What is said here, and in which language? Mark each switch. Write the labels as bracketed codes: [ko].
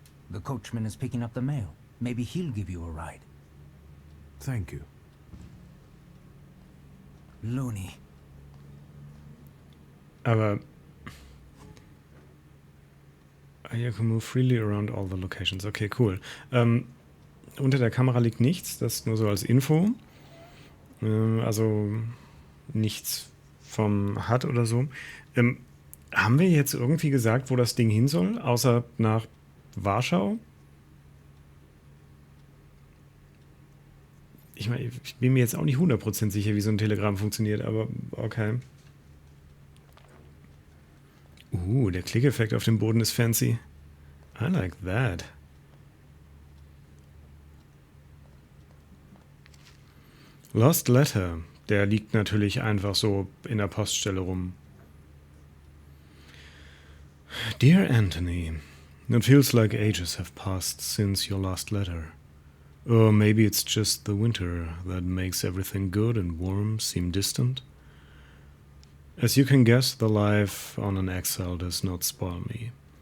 [en] The coachman is picking up the mail. Maybe he'll give you a ride. Thank you. Loony. Aber you can move freely around all the locations. Okay, cool. [de] Unter der Kamera liegt nichts, das nur so als Info. Also nichts vom HUD oder so. Haben wir jetzt irgendwie gesagt, wo das Ding hin soll, außer nach Warschau? Ich meine, ich bin mir jetzt auch nicht 100% sicher, wie so ein Telegramm funktioniert, aber okay. Der Klickeffekt auf dem Boden ist fancy. [en] I like that. [de] Lost Letter. Der liegt natürlich einfach so in der Poststelle rum. [en] Dear Anthony, it feels like ages have passed since your last letter. Or maybe it's just the winter that makes everything good and warm seem distant. As you can guess, the life on an exile does not spoil me.